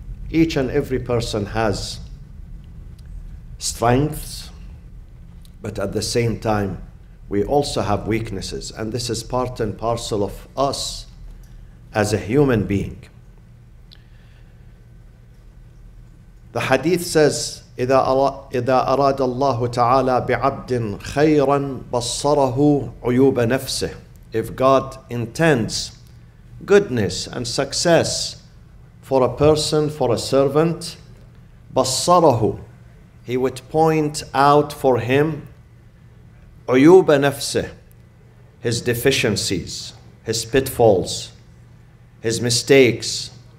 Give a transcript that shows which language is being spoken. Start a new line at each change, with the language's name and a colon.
English: Each and every person has strengths, but at the same time, we also have weaknesses, and this is part and parcel of us as a human being. The hadith says,
Arabic: إذا أراد الله تعالى بعبد خيرا بصره عيوب نفسه.
English: If God intends goodness and success for a person, for a servant,
Arabic: بصره,
English: He would point out for him
Arabic: عيوب نفسه,
English: his deficiencies, his pitfalls, his mistakes.